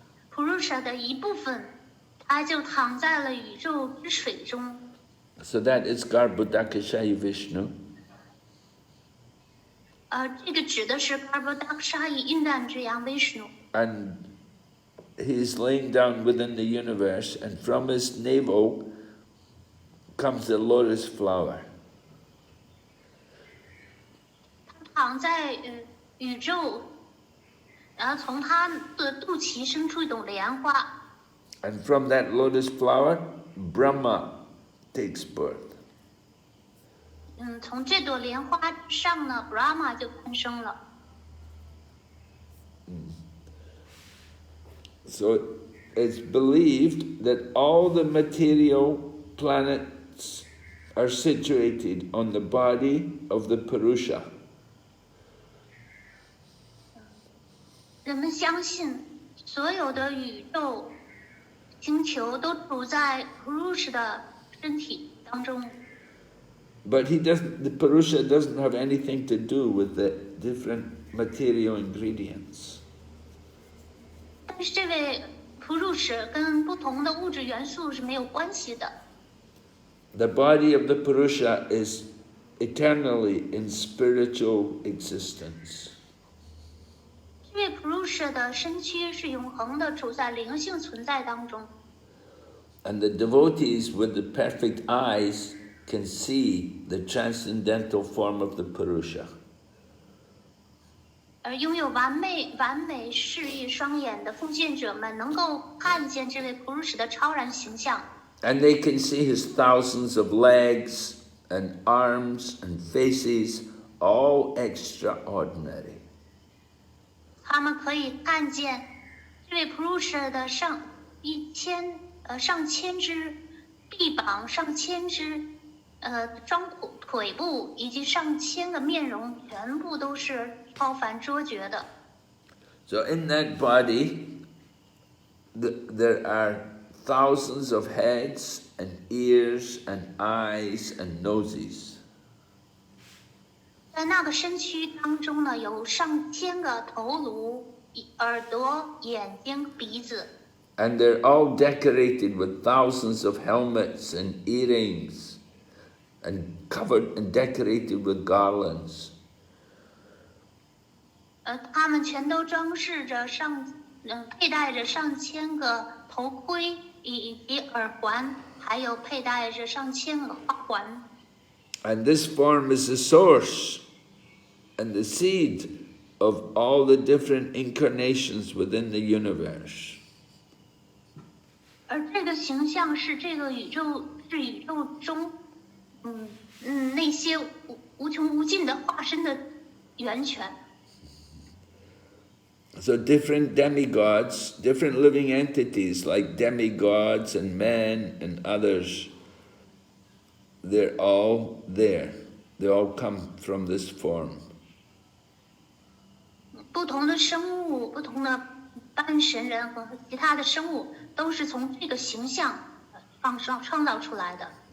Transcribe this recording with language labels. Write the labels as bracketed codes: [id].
[zh] Purusha 的一部分，它就躺在了宇宙之水中。 [en] So that is Garbhodakashayi Vishnu. [zh] 这个指的是 Garbhodakashayi 孕蛋之羊 Vishnu。 [en] And he is laying down within the universe, and from his navel comes the lotus flower. [zh] 他躺在宇宙，然后从他的肚脐生出一朵莲花。 [en] And from that lotus flower, Brahma takes birth. [zh] 从这朵莲花上呢 ，Brahma 就诞生了。 [en] So it's believed that all the material planets are situated on the body of the Purusha. [zh] 人们相信，所有的宇宙星球都处在 Purusha 的身体当中。 [en] But the Purusha doesn't have anything to do with the different material ingredients. [zh] 但是这位 Purusha 跟不同的物质元素是没有关系的。 [en] The body of the Purusha is eternally in spiritual existence. [zh] 这位 Purusha 的身躯是永恒的，处在灵性存在当中。 [en] And the devotees with the perfect eyes can see the transcendental form of the Purusha. [zh] 而拥有完美视力双眼的奉献者们，能够看见这位 Purusha 的超然形象。 [en] And they can see his thousands of legs and arms and faces all extraordinary. [zh] 他们可以看见这位 Purusha 的上千只臂膀，上千只双腿部以及上千个面容，全部都是超凡卓绝的。 [en] So in that body, there are thousands of heads and ears and eyes and noses. [zh] 在那个身躯当中呢，有上千个头颅、耳朵、眼睛、鼻子。 [en] And they're all decorated with thousands of helmets and earrings and covered and decorated with garlands. [zh] 他们全都装饰着佩戴着上千个头盔以及耳环，还有佩戴着上千个花环。 [en] And this form is the source and the seed of all the different incarnations within the universe. [zh] 而这个形象是这个宇宙中，那些无穷无尽的化身的源泉。 [en] So different demigods, different living entities like demigods and men and others, they're all there. They all come from this form. [zh] 不同的生物，不同的半神人和其他的生物，都是从这个形象创造出来的。